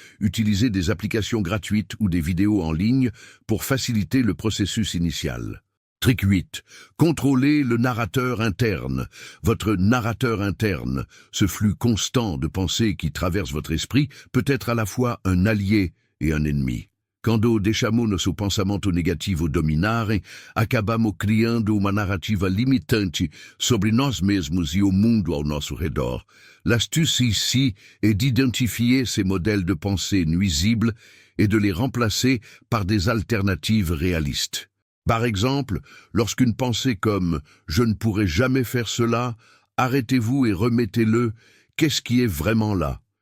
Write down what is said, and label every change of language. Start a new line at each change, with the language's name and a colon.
French: Utilisez des applications gratuites ou des vidéos en ligne pour faciliter le processus initial.
English: Trick 8.
French: Contrôlez le narrateur interne. Votre narrateur interne, ce flux constant de pensées qui traverse votre esprit, peut être à la fois un allié et un ennemi.
Portuguese: Quando deixamos nosso pensamento negativo dominarem, acabamos criando uma narrativa limitante sobre nós mesmos e o mundo ao nosso redor.
French: L'astuce ici est d'identifier ces modèles de pensée nuisibles et de les remplacer par des alternatives réalistes. Par exemple, lorsqu'une pensée comme « je ne pourrai jamais faire cela », arrêtez-vous et remettez-le « qu'est-ce qui est vraiment là?